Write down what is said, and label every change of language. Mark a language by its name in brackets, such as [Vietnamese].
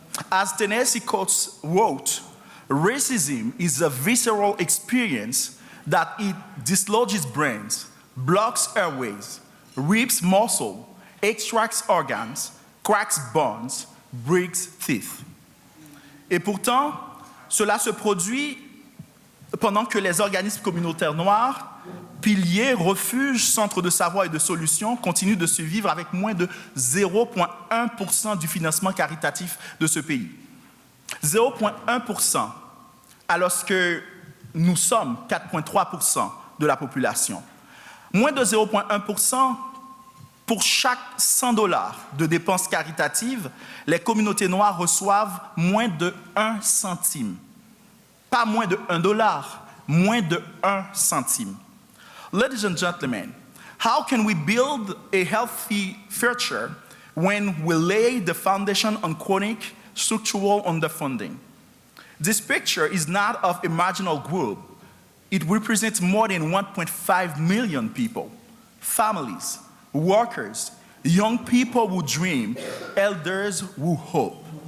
[English] As Ta-Nehisi Coates wrote, racism is a visceral experience that it dislodges brains, blocks airways, rips muscle, extracts organs, cracks bones, breaks teeth. [French] Et pourtant, cela se produit pendant que les organismes communautaires noirs, piliers, refuges, centres de savoir et de solutions continuent de survivre avec moins de 0,1% du financement caritatif de ce pays. 0,1%, alors que nous sommes 4,3% de la population. Moins de 0,1%, pour chaque $100 de dépenses caritatives, les communautés noires reçoivent moins de 1 centime. Pas moins de $1, moins de 1 centime. [English] Ladies and gentlemen, how can we build a healthy future when we lay the foundation on chronic structural underfunding? This picture is not of a marginal group. It represents more than 1.5 million people, families, workers, young people who dream, elders who hope.